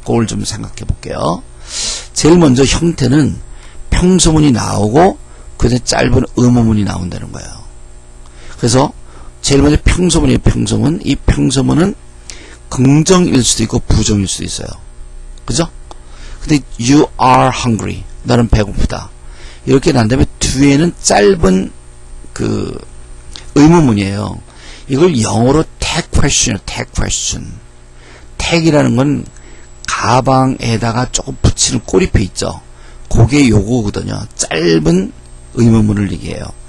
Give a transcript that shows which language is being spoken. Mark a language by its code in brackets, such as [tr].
[ko] 그걸 좀 생각해 볼게요. 제일 먼저 형태는 평소문이 나오고 그다음에 짧은 의문문이 나온다는 거예요. 그래서 제일 먼저 평소문이에요. 평소문. 이 평소문은 긍정일 수도 있고 부정일 수도 있어요. 그죠? 근데 [en] you are hungry. [ko] 나는 배고프다. 이렇게 난 다음에 뒤에는 짧은 그 의문문이에요. 이걸 영어로 tag question이에요. tag question. tag이라는 건 가방에다가 조금 붙이는 꼬리표 있죠. 그게 요거거든요. 짧은 의문문을 얘기해요.